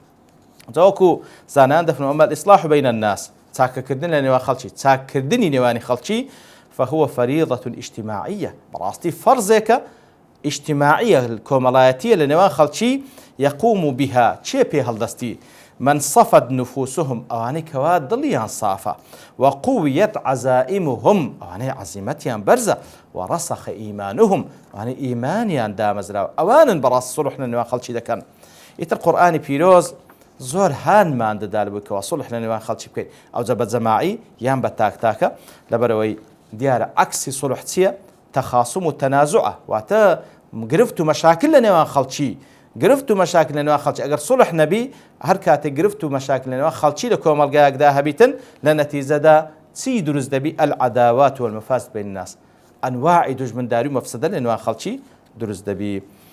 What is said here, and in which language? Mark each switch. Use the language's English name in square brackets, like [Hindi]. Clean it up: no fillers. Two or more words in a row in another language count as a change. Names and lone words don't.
[Central Kurdish] وەکو زانان دەفرمون ئەمە [Arabic] الإصلاح بین الناس [Central Kurdish] چاکەکردن لە نێوان خەڵکی چاککردنی نێوانی خەڵکی [Arabic] فهو فريضة اجتماعية [Central Kurdish] بەڕاستی فەرزێکە اجتماعية کۆمەڵایەتیە لە نێوان خەڵکی [Arabic] يقوم بها [Central Kurdish] چێ پێ هەڵدەستی [Arabic] من صفت [Central Kurdish] نفوسهم ئەوانەی کەوا دڵیان سافە [Arabic] وقويت عزائمهم [Central Kurdish] ئەوانەی عەزیمەتیان بەرزە [Arabic] ورسخ ئیمانهم [Central Kurdish] ئەوانەی ئیمانیان دامەزراوە ئەوانن بەڕاستی سوڵح لە نێوان خەڵکی دەکەن ئیتر قورئانی پیرۆز زۆر هانمان دەدا لەبووی کەوا سوڵح لە نێوان خەڵکی بکەین ئەوجا بە جەماعی یان بە تاکتاکە لەبەرەوەی دیارە عەکسی سوڵح چییە تەخاسم و تەنازوعە واتە گرفت و مەشاکل لە نێوان خەڵکی گرفت و مەشاکل لە نێوان خەڵکی ئەگەر سوڵح نەبی هەر کاتێک گرفت و مەشاکل لە نێوان خەڵکی لە کۆمەلگایەکدا هەبیتن لە نەتیجەدا چی دروست دەبی [Arabic] العەداوات والمەفاسد بین الناس [Central Kurdish] ئەنواعی دوژمنداری و مەفسەدە لە نێوان خەڵکی دروست دەبی